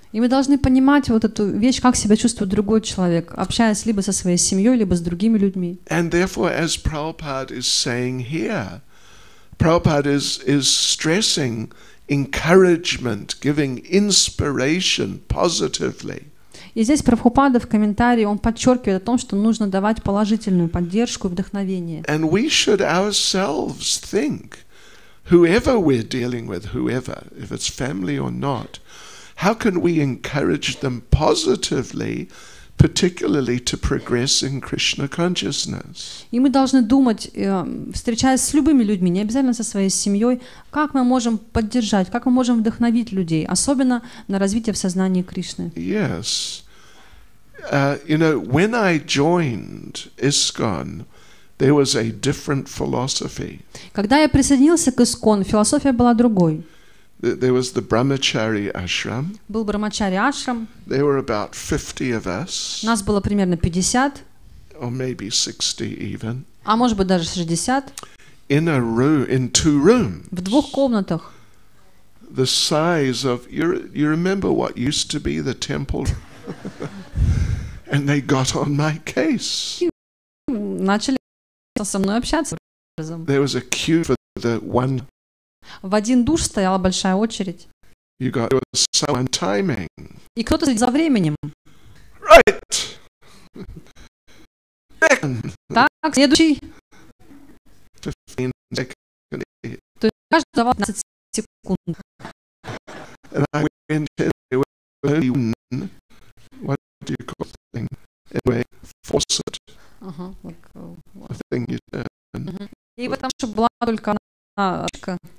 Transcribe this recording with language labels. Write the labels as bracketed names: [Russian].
[Russian] И мы должны понимать вот эту вещь, как себя чувствует другой человек, общаясь либо со своей семьей, либо с другими людьми. [English] And therefore, as Prabhupada is saying here, Prabhupada is stressing encouragement, giving inspiration positively. [Russian] И здесь Прабхупада в комментарии, он подчеркивает о том, что нужно давать положительную поддержку и вдохновение. [English] And we should ourselves think, whoever we're dealing with, whoever, if it's family or not, how can we encourage them positively, particularly to progress in Krishna consciousness? [Russian] И мы должны думать, встречаясь с любыми людьми, не обязательно со своей семьей, как мы можем поддержать, как мы можем вдохновить людей, особенно на развитие в сознании Кришны. [English] Yes. When I joined ISKCON, there was a different philosophy. [Russian] Когда я присоединился к ISKCON, философия была другой. [English] There was the Brahmachari ashram. [Russian] Был Брахмачари ашрам. [English] There were about 50 of us. [Russian] Нас было примерно 50. [English] Or maybe 60 even. [Russian] А может быть даже 60. [English] In two rooms. [Russian] В двух комнатах. [English] The size of you remember what used to be the temple, and they got on my case. [Russian] Начали со мной общаться. [English] There was a queue for the one. [Russian] В один душ стояла большая очередь. [English] You got there was someone timing. [Russian] И кто-то следил за временем. [English] Right. Second. [Russian] Так, следующий. [English] 15 seconds. [Russian] То есть каждый давал 15 секунд. [English] And I went in, there was only one, what do you call the thing? Anyway, faucet. The thing you turn. [Russian] И потому что была только одна очка.